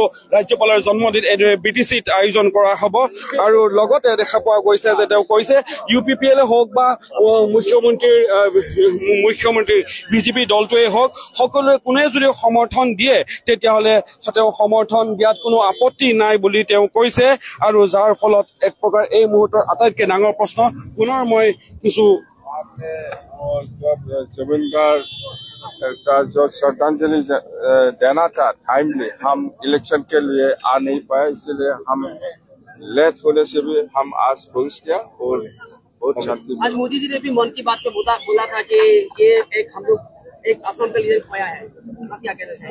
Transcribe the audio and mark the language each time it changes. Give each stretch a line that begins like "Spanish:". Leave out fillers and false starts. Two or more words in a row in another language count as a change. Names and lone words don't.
Assamese: ৰাজ্যপালৰ জন্মদিন এইদৰে বিটিচিত আয়োজন কৰা হ'ব আৰু লগতে দেখা পোৱা গৈছে যে তেওঁ কৈছে ইউপিপিএল হওক বা মুখ্যমন্ত্ৰীৰ বিজেপি দলটোৱে হওক সকলোৱে কোনে যদি সমৰ্থন দিয়ে তেতিয়াহ'লে তেওঁ সমৰ্থন দিয়াত কোনো আপত্তি নাই বুলি তেওঁ কৈছে আৰু যাৰ ফলত এক প্ৰকাৰ এই মুহূৰ্তৰ আটাইতকৈ ডাঙৰ প্ৰশ্ন পুনৰ মই কিছু
Hindi: आपने जब जुबिन गार्ग का जो श्रद्धांजलि देना था टाइमली, हम इलेक्शन के लिए आ नहीं पाए, इसलिए हम लेट होने से भी हम आज पहुंच गया और बहुत शांति। आज मोदी जी ने भी मन की बात में बोला था कि ये एक हम लोग एक असम के लिए खोया है, क्या कहना चाहिए?